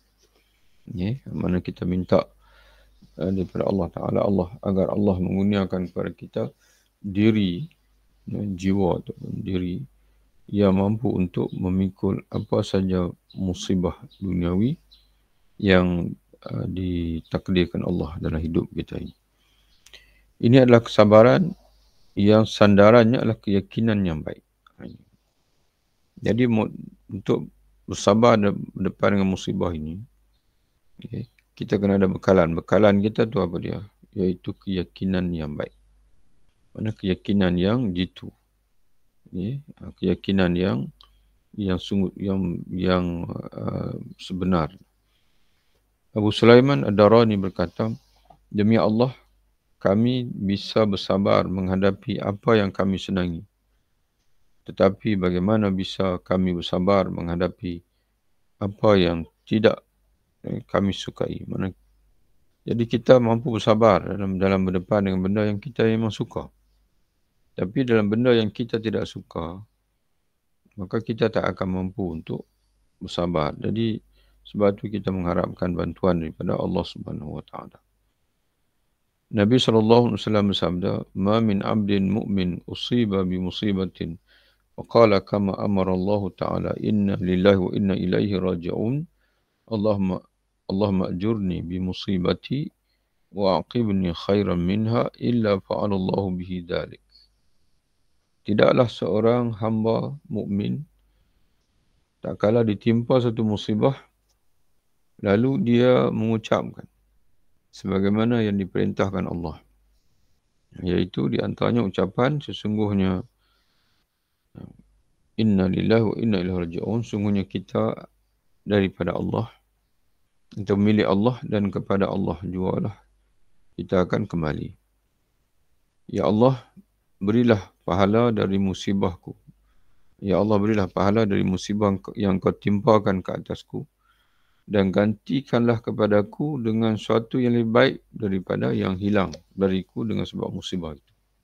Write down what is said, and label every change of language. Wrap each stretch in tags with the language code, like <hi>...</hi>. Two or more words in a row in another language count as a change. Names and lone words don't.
<ms>Mana kita minta daripada</ms> <ar>الله تعالى</ar> <ms>agar Allah menggunakan kepada kita diri, jiwa atau diri yang mampu untuk memikul apa saja musibah duniawi yang ditakdirkan Allah dalam hidup kita ini. Ini adalah kesabaran yang sandarannya adalah keyakinan yang baik. Jadi untuk bersabar depan dengan musibah ini, kita kena ada bekalan. Bekalan kita tu apa dia? Iaitu keyakinan yang baik. Mana keyakinan yang jitu. Keyakinan yang sungguh yang sebenar. Abu Sulaiman Ad-Darani berkata, demi Allah, kami bisa bersabar menghadapi apa yang kami senangi. Tetapi bagaimana bisa kami bersabar menghadapi apa yang tidak kami sukai? Jadi kita mampu bersabar dalam berdepan dengan benda yang kita memang suka. Tapi dalam benda yang kita tidak suka, maka kita tak akan mampu untuk bersabar. Jadi sebab itu kita mengharapkan bantuan daripada Allah</ms> <ar>سبحانه وتعالى.</ar> <ms>Nabi SAW bersabda,</ms> <ar>"ما من عبد مؤمن أصيب بمصيبة وقال كما أمر الله تعالى إنا لله وإنا إليه راجعون. اللهم أجرني بمصيبتي وأعقبني خيرا منها إلا فعل الله به ذلك."</ar> <ms>Tidaklah seorang hamba mukmin tak kala ditimpa satu musibah lalu dia mengucapkan sebagaimana yang diperintahkan Allah. Iaitu di antaranya ucapan sesungguhnya</ms> <ar>إنا لله وإنا إليه راجعون,</ar> <ms>sungguhnya kita daripada Allah, kita milik Allah dan kepada Allah jugalah kita akan kembali. Ya Allah, berilah pahala dari musibahku. Ya Allah, berilah pahala dari musibah yang kau timpakan ke atasku dan gantikanlah kepadaku dengan sesuatu yang lebih baik daripada yang hilang dariku dengan sebab musibah itu.</ms>